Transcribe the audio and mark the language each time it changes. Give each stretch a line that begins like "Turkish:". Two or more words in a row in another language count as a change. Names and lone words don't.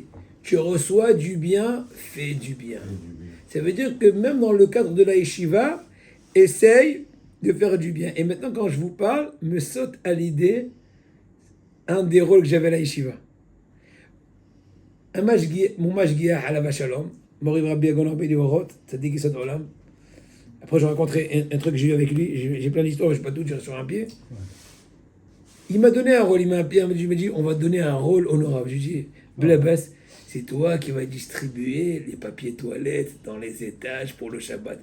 French: Tu reçois du bien, fais du bien. Ça veut dire que même dans le cadre de la yeshiva, essaye de faire du bien. Et maintenant, quand je vous parle, me saute à l'idée un des rôles que j'avais à la yeshiva.
Hebrew: Mon משגיח עליו השלום, מורי רבי Agon רבי Livorot, צדיק יסוד עולם.
French: Après, j'ai rencontré un truc que j'ai eu avec lui, j'ai plein d'histoires, je ne vais pas tout dire sur un pied. Il m'a donné un rôle, il m'a dit, on va te donner un rôle honorable. J'ai dit, Blabas, c'est toi qui vas distribuer les papiers toilettes dans les étages pour le Shabbat.